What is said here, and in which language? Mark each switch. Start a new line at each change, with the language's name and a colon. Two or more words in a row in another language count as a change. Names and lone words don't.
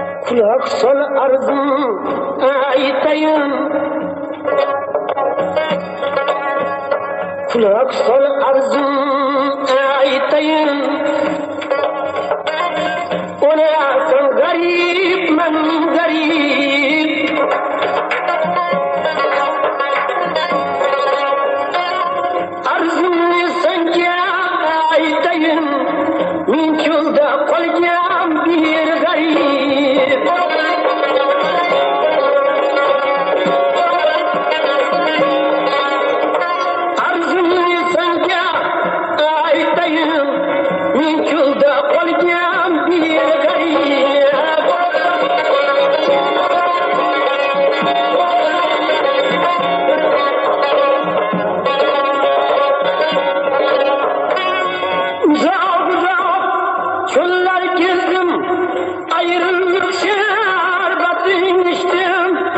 Turkish: Kulak sol arzum aytayım, kulak sol arzum aytayım. Ona sen garip, ben garip.
Uzbek: Arzumni senga aytayım, men cho'lda qolgan bir garip. Arzumni senga aytayım, men cho'lda qolgan bir garip.
Turkish: Uzak uzak çöller gezdim, ayrılık şerbetini içtim.